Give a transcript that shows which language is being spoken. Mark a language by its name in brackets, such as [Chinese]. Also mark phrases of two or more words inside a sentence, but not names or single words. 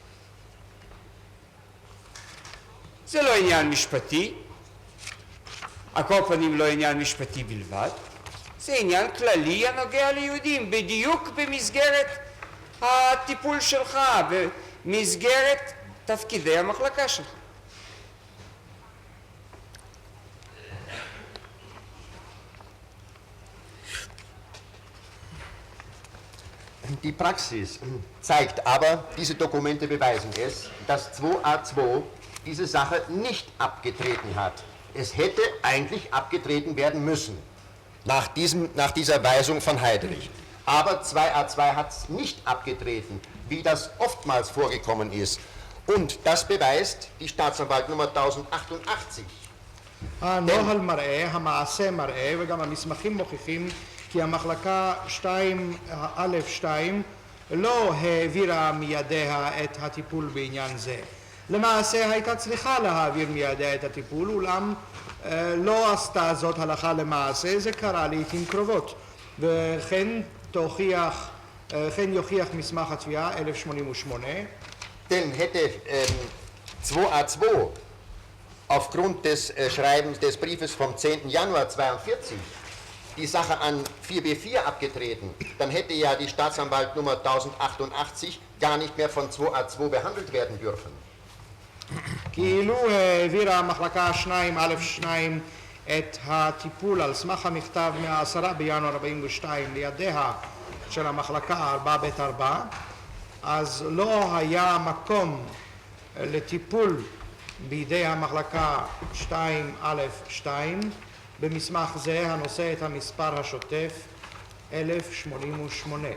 [Hebrew] זה לא עניין משפטי, על כל פנים לא עניין משפטי בלבד, זה עניין כללי הנוגע ליהודים, בדיוק במסגרת הטיפול שלך, במסגרת תפקידי המחלקה שלך. [German] Die Praxis zeigt aber, diese Dokumente beweisen es, dass 2a2 diese Sache nicht abgetreten hat. Es hätte eigentlich abgetreten werden müssen, nach dieser Weisung von Heydrich. Aber 2a2 hat es nicht abgetreten, wie das oftmals vorgekommen ist. Und das beweist die Staatsanwaltnummer 1088. [Hebrew] הנוהל מראה, המעשה מראה, וגם המסמכים מוכיחים כי המחלקה 2א2 לא העבירה מידיה את הטיפול בעניין זה. למעשה הייתה צריכה להעביר מידיה את הטיפול, אולם לא עשתה זאת הלכה למעשה, זה קרה לעתים קרובות. וכן יוכיח מסמך התביעה 1088. [German] Denn hätte 2a2 aufgrund des Schreibens des Briefes vom 10. Januar 42 die Sache an 4b4 abgetreten, dann hätte ja die Staatsanwaltnummer 1088 gar nicht mehr von 2a2 behandelt werden dürfen. [Hebrew] כאילו העבירה המחלקה 2א2 את הטיפול על סמך המכתב מה-10 בינואר 42 לידיה של המחלקה 4ב4, אז לא היה מקום לטיפול בידי המחלקה 2א2 במסמך זה הנושא את המספר השוטף 1088.